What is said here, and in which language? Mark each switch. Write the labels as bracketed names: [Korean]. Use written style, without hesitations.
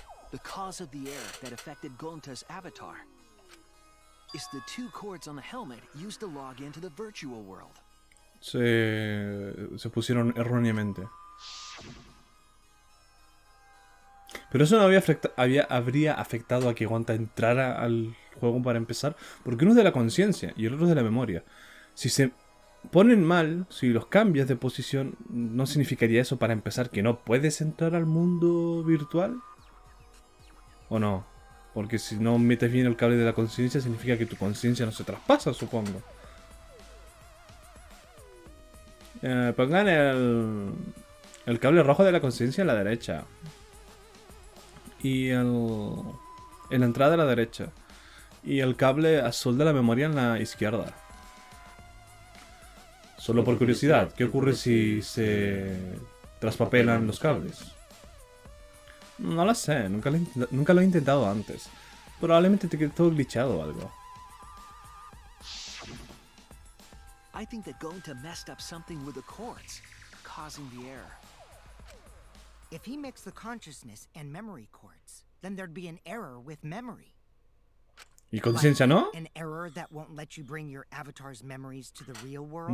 [English] The cause of the error that affected Gonta's avatar is the two cords on the helmet used to log into the virtual world. [Spanish] Se pusieron erróneamente. Pero eso no habría afectado a que Gonta entrara al juego para empezar, porque uno es de la conciencia y el otro es de la memoria. Si se ponen mal, si los cambias de posición, ¿no significaría eso para empezar que no puedes entrar al mundo virtual? ¿O no? Porque si no metes bien el cable de la conciencia, significa que tu conciencia no se traspasa, supongo. Pongan el cable rojo de la conciencia a la derecha. Y en la entrada a la derecha. Y el cable azul de la memoria en la izquierda. Solo por curiosidad, ¿qué ocurre si se traspapelan los cables? No lo sé, nunca lo he intentado antes. Probablemente te quede todo glitchado o algo. [English] I think that Gonta messed up something with the cords, causing the error. If he mixed the consciousness and memory cords, then there'd be an error with memory. [Spanish] ¿Y conciencia no? [English] An error that won't let you bring your avatar's memories to the real world?